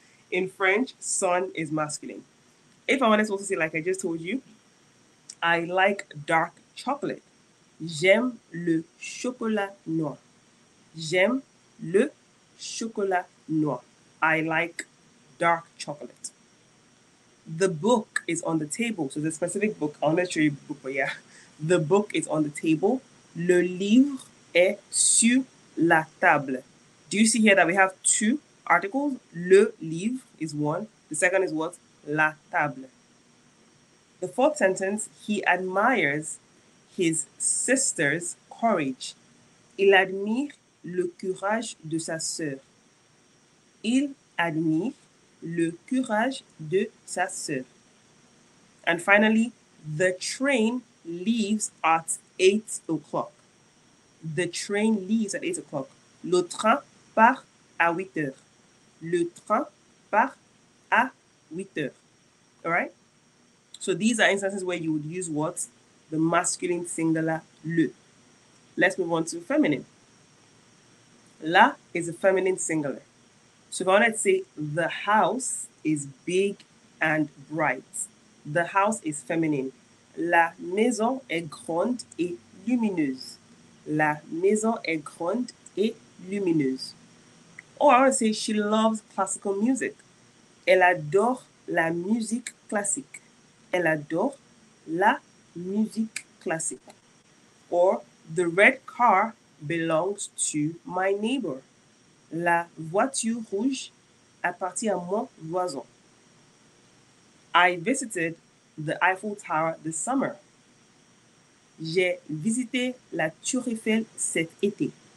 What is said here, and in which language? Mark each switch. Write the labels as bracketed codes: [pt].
[en] In French, sun is masculine. If I wanted to also say, like I just told you, I like dark chocolate. [fr] J'aime le chocolat noir. J'aime le chocolat noir. [en] I like dark chocolate. The book is on the table. So the specific book, I'll not show you the book, but yeah. The book is on the table. [fr] Le livre est sur la table. [en] Do you see here that we have two articles? [fr] Le livre [en] is one. The second is what? [fr] La table. [en] The fourth sentence, he admires his sister's courage. [fr] Il admire le courage de sa sœur. Il admire le courage de sa sœur. [en] And finally, the train leaves at 8 o'clock. The train leaves at 8 o'clock. [fr] Le train part à 8 heures. Le train part à 8 heures. All right? [en] So these are instances where you would use what? The masculine singular le. Let's move on to feminine. La is a feminine singular. So if I wanted to say the house is big and bright, the house is feminine. [fr] La maison est grande et lumineuse. La maison est grande et lumineuse. [en] Or I want to say she loves classical music. [fr] Elle adore la musique classique. Elle adore la musique classique. [en] Or the red car belongs to my neighbor. [fr] La voiture rouge appartient à mon voisin. [en] I visited the Eiffel Tower this summer. [fr] J'ai visité la Tour Eiffel cet été.